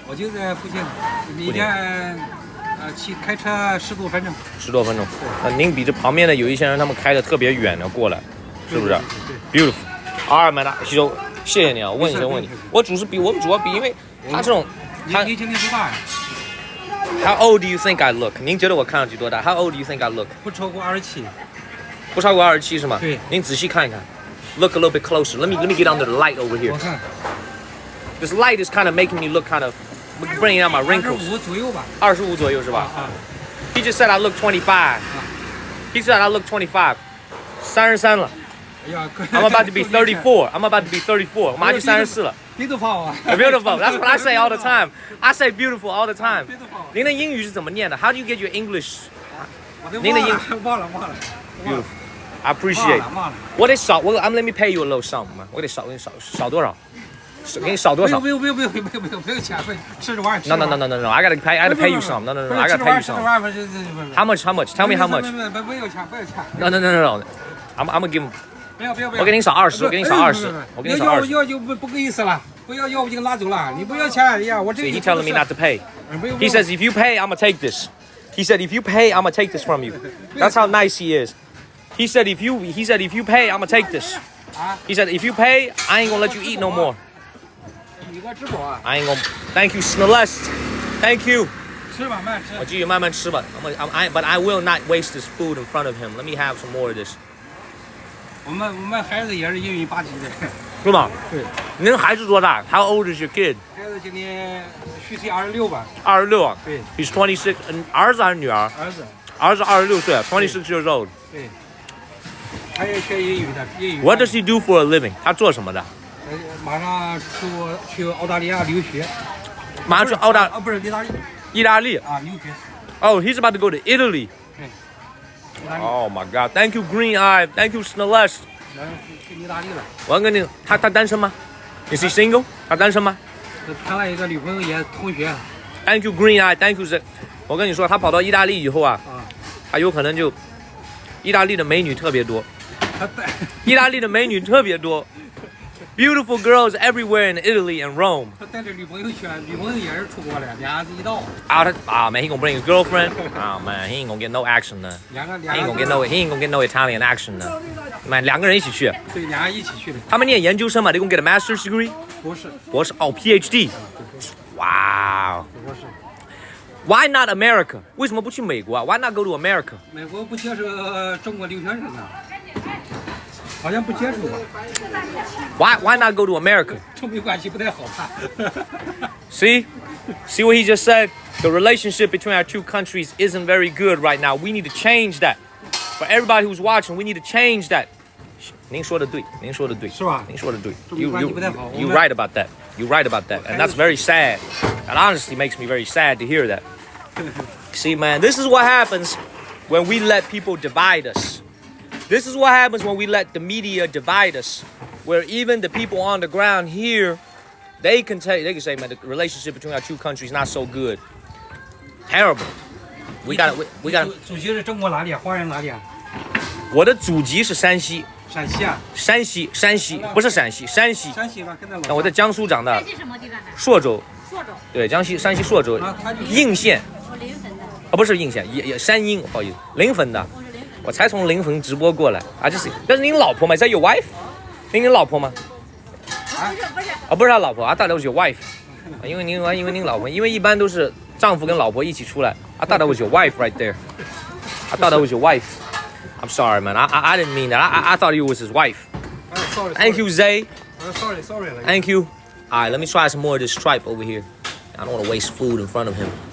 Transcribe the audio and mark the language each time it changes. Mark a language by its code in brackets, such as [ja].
[zh] 我就在附近，每天开车10多分钟。 10多分钟。那您比这旁边的有一些人，他们开的特别远的过来，是不是？Beautiful。二曼达西周，谢谢你啊！问一些问题，我们主要比，因为他这种，你今年多大呀 [en] How old do you think I look？ [zh] 您觉得我看上去多大 [en] ？How old do you think I look？ [zh] 不超过27。不超过27是吗？对。您仔细看一看 [en] ，Look a little bit closer. Let me get under the light over here. [zh] 我看 [en] This light is kind of making me look kind of bringing out my wrinkles. [zh] 25左右吧。 25左右是吧？啊。 [en] He just said I look 25. He said I look 25. [zh] 33了。哎呀 [en] I'm about to be 34. I'm about to be 34. [zh] 我马上就34了。 [en] Beautiful 啊。 Beautiful. That's what I say all the time. I say beautiful all the time. Beautiful. [zh] 您的英语是怎么念的 ？ [en] How do you get your English？ [zh] 您的英忘了。 [en] Beautiful. I appreciate. [zh] 忘了。我得少， [en] let me pay you a little sum 嘛。 [zh] 我得少多少？给你少多少？不用钱，吃着玩。 [en] No. I gotta pay you some. No. I gotta pay you some. How much? Tell me how much. [zh] 不要钱。 [en] No. I'm gonna give him. [zh] 不要。我给你少20，我给你少20，我给你少20。要就不够意思了，不要我就给拿走了。你不要钱呀，我这。 [en] He telling me not to pay. He says if you pay, I'm gonna take this. He said if you pay, I'm gonna take this from you. That's how nice he is. He said if you pay, I'm gonna take this. He said if you pay, I ain't gonna let you eat no more. [zh] 你给我直播啊 [en] I ain't gonna. Thank you, Celeste. Thank you. [zh] 吃吧，慢吃。我继续慢慢吃吧。 [en] But I will not waste this food in front of him. Let me have some more of this. [zh] 我们孩子也是英语8级的。是吗？对。您孩子多大 ？ [en] How old is your kid？ [zh] 孩子今年虚岁26吧。 26啊。对。 [en] He's 26. [zh] 儿子还是女儿？儿子26岁 ， [en] 26 years old。 [zh] 对。他也学英语的。 [en] What does he do for a living？ [zh] 他做什么的？马上去澳大利亚留学。马上去不是意大利啊，留学。 [en] Oh, he's about to go to Italy. [zh] 对。 [en] Oh my God! Thank you, Green Eye. Thank you, Celeste. [zh] 去意大利了。我要跟你，他单身吗？ [en] Is he single？ [zh] 他单身吗？谈了一个女朋友，也同学。 [en] Thank you, Green Eye. Thank you, [zh] 我跟你说，他跑到意大利以后啊，他有可能就，意大利的美女特别多。意大利的美女特别多。 [en] Beautiful girls everywhere in Italy and Rome. [zh] 他带着女朋友去，女朋友也是出国了，俩人一道。 [en] Man, he gonna bring his girlfriend. Oh man, he ain't gonna get no action 呢。He ain't gonna get no Italian action 呢。Man， [zh] 2个人一起去。对，俩人一起去的。他们念研究生嘛？ [en] They gonna get a master's degree？ [zh] 博士哦 ，PhD。哇。博士。 [en] Why not America？ [zh] 为什么不去美国啊 ？ [en] Why not go to America？ [zh] 美国不接受中国留学生啊。好像不接触吧 [en] Why not go to America？ [zh] 中美关系不太好吧 [en] See what he just said? The relationship between our two countries isn't very good right now. We need to change that. For everybody who's watching, we need to change that. [zh] 您说的对，是吧？您说的对。 [en] You right about that. You right about that. And that's very sad. That honestly makes me very sad to hear that. See, man, this is what happens when we let people divide us. This is what happens when we let the media divide us, where even the people on the ground here, they can say, man, the relationship between our two countries is not so good. Terrible. We got. [zh] 祖籍是中国哪里啊？华人哪里啊？我的祖籍是山西。陕西啊？山西不是陕西，山西。山西吧，跟那老。我在江苏长大。山西什么地方的？朔州。朔州。对，山西朔州。应县。我临汾的。啊，不是应县，也山阴，不好意思，临汾的。我才从临汾直播过来啊，就是那是您老婆吗？ [en] Is that your wife？ [zh] 您老婆吗？不是。啊，不是他老婆啊，大概 [en] was your wife。 [zh] 因为您老婆，因为一般都是丈夫跟老婆一起出来。 [en] I thought that was your wife right there. I thought that was your wife. I'm sorry, man. I didn't mean that. I thought you was his wife. Sorry. Thank you, Zay. Sorry. Thank you. All right, let me try some more of this tripe over here. I don't want to waste food in front of him.